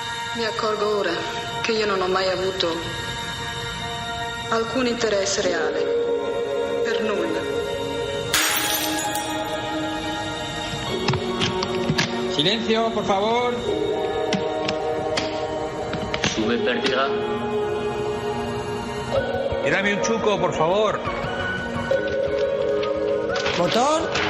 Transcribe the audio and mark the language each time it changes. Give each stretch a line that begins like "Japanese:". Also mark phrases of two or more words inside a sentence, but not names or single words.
Italian: Mi accorgo ora che io non ho mai avuto alcun interesse reale per nulla.
Spanish: Silencio, por favor. Sube pérdida. Y dame un chuco, por favor. ¿Botón?